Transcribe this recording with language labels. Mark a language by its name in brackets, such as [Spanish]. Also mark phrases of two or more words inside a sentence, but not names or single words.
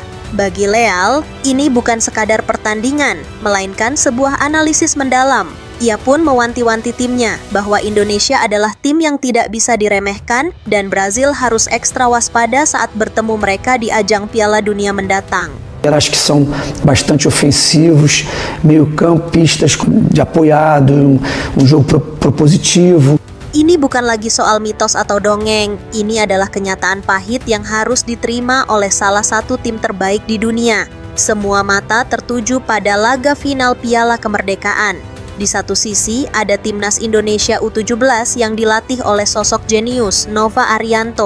[Indonesian] Bagi Leal, ini bukan sekadar pertandingan, melainkan sebuah analisis mendalam. Ia pun mewanti-wanti timnya bahwa Indonesia adalah tim yang tidak bisa diremehkan dan Brazil harus ekstra waspada saat bertemu mereka di ajang Piala Dunia mendatang. [Portuguese] Acho que são bastante ofensivos, meio-campistas de apoiado, jogo propositivo. [Indonesian] Ini bukan lagi soal mitos atau dongeng, ini adalah kenyataan pahit yang harus diterima oleh salah satu tim terbaik di dunia. Semua mata tertuju pada laga final Piala Kemerdekaan. Di satu sisi ada timnas Indonesia U17 yang dilatih oleh sosok jenius Nova Arianto.